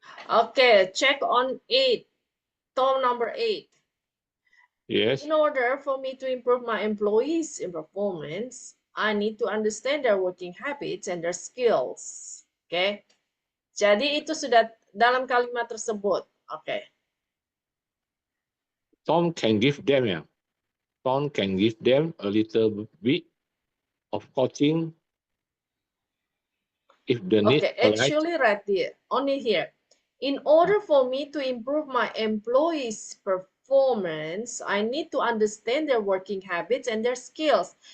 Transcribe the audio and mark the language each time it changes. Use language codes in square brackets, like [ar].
[en] Okay, check on 8. Tom number 8. Yes. In order for me to improve my employees' performance, I need to understand their working habits and their skills. Okay. [id] Jadi itu sudah dalam kalimat tersebut. [en] Okay. Tom can give them ya. Tom can give them a little bit of coaching if the need. Okay, actually right there, only here. In order for me to improve my employees' performance, I need to understand their working habits and their skills.